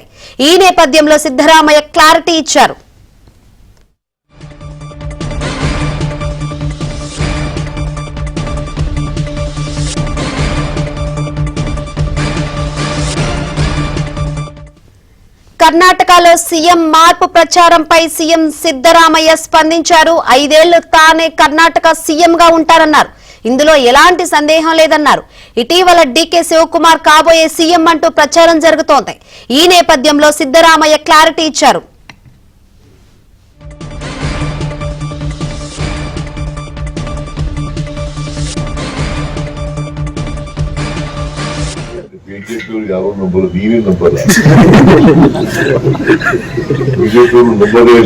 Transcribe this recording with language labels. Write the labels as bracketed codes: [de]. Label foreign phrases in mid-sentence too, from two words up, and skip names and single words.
[te] ఈ నేపథ్యంలో సిద్ధరామయ్య క్లారిటీ ఇచ్చారు. కర్ణాటకలో సీఎం మార్పు ప్రచారంపై సీఎం సిద్ధరామయ్య స్పందించారు. 5 ఏళ్లు తానే కర్ణాటక సీఎంగా ఉంటారన్నారు. ఇందులో ఎలాంటి సందేహం లేదన్నారు. ఇటీవల డీకే శివకుమార్ కాబోయే సీఎం అంటూ ప్రచారం జరుగుతోంది. ఈ నేపథ్యంలో సిద్ధరామయ్య క్లారిటీ ఇచ్చారు. [kn] ಬಿಜೆಪಿಯವರು ಯಾರು ನಂಬಲ್ಲ, ನೀವೇ ನಂಬಲ್ಲ. ಬಿಜೆಪಿಯವರು ನಂಬರೇ ಇಲ್ಲ.